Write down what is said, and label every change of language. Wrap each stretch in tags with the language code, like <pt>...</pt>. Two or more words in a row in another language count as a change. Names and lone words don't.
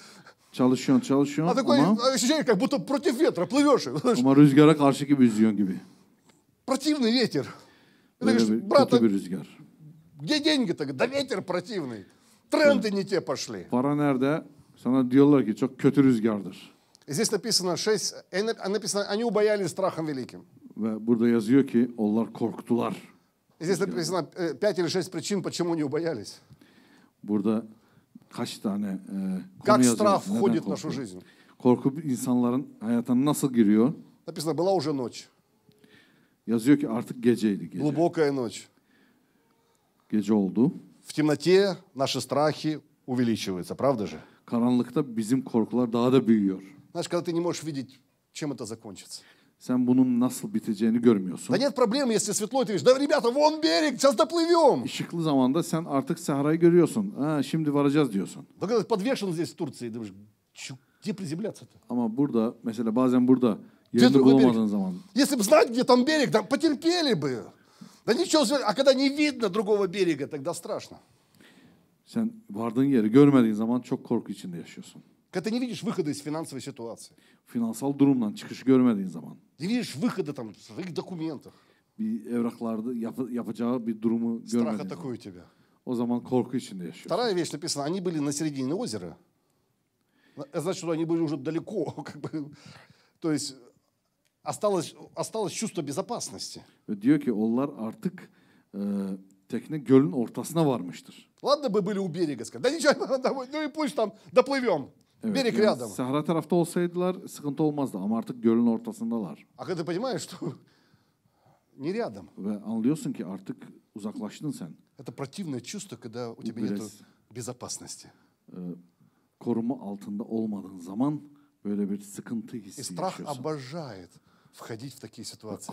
<tr>Çalışıyorsun</tr> <ru>а такое</ru> <tr>ama,</tr> <ru>ощущение, как будто против ветра плывешь.</ru> <tr>ama rüzgara karşı gibi yüzüyorsun gibi.</tr> <ru>Противный ветер. И ты</ru> <tr>Böyle</tr> <ru>говоришь,</ru> <tr>bir,</tr> <ru>брат,</ru> <tr>kötü bir rüzgar.</tr> <ru>где деньги-то? Да ветер противный. Тренды не те пошли.</ru> <tr>Para nerede? Sana diyorlar ki çok kötü rüzgardır.</tr> <ru>И здесь написано 6, написано, они убоялись страхом великим.</ru> <tr>Ve burada yazıyor ki onlar korktular.</tr> <ru>Здесь написано 5 или 6 причин, почему не убоялись.</ru> <tr>Burada kaç tane konu</tr> <ru>Как</ru> <tr>yazıyor.</tr> <ru>страх</ru> <tr>Neden</tr> <ru>входит в нашу</ru> <tr>korku?</tr> <ru>жизнь.</ru> <tr>Korku insanların hayatına nasıl giriyor?</tr> <ru>Написано, была уже ночь.</ru> <tr>Yazıyor ki artık geceydi gece.</tr> <ru>Глубокая ночь.</ru> <tr>Gece oldu.</tr> <ru>В темноте наши страхи увеличиваются, правда же?</ru> <tr>Karanlıkta bizim korkular daha da büyüyor.</tr> <ru>Знаешь, когда ты не можешь видеть, чем это закончится.</ru> <tr>Sen bunun nasıl biteceğini görmüyorsun.</tr> <ru>Да нет проблем, если светло, ты видишь, да, ребята, вон берег, сейчас доплывем.</ru> <tr>Işıklı zamanda sen artık sahrayı görüyorsun. Ha, şimdi varacağız diyorsun.</tr> <ru>Да когда ты подвешен здесь в Турции, думаешь, где приземляться-то?</ru> <tr>Ama burada mesela bazen burada</tr> <ru>Где</ru> <tr>yerini</tr> <ru>другой</ru> <tr>bulamadığın</tr> <ru>берег?</ru> <tr>zaman</tr> <ru>Если бы знать, где там берег, да потерпели бы. Да ничего, а когда не видно другого берега, тогда страшно.</ru> <tr>sen vardığın yeri görmediğin zaman çok korku içinde yaşıyorsun.</tr> <ru>Когда ты не видишь выхода из финансовой ситуации,</ru> <tr>Finansal durumdan çıkış görmediğin zaman</tr> <ru>не видишь выхода там в своих документах,</ru> <tr>bir evraklarda yapacağı bir durumu</tr> <ru>страх</ru> <tr>görmediğin zaman</tr> <ru>атакует тебя.</ru> <tr>o zaman korku içinde yaşıyorsun.</tr> <ru>Вторая вещь написана, они были на середине озера. Это значит, что они были уже далеко. Как бы, то есть осталось чувство безопасности.</ru> <tr>Ve diyor ki onlar artık tekne gölün ortasına varmıştır.</tr> <ru>Ладно бы были у берега, сказать, да ничего, ну и пусть там доплывем.</ru> <tr>Evet,</tr> <ru>Берег</ru> <tr>yani</tr> <ru>рядом.</ru> <tr>Sahra tarafta olsaydılar sıkıntı olmazdı ama artık gölün ortasındalar.</tr> <ru>А когда ты понимаешь, что не рядом,</ru> <tr>Ve anlıyorsun ki artık uzaklaştın sen.</tr> <ru>это противное чувство, когда у тебя нет безопасности.</ru> <tr>Koruma altında olmadığın zaman böyle bir sıkıntı</tr> <ru>И</ru> <tr>hissi</tr> <ru>страх</ru> <tr>yaşıyorsun.</tr> <ru>обожает входить в такие ситуации.</ru>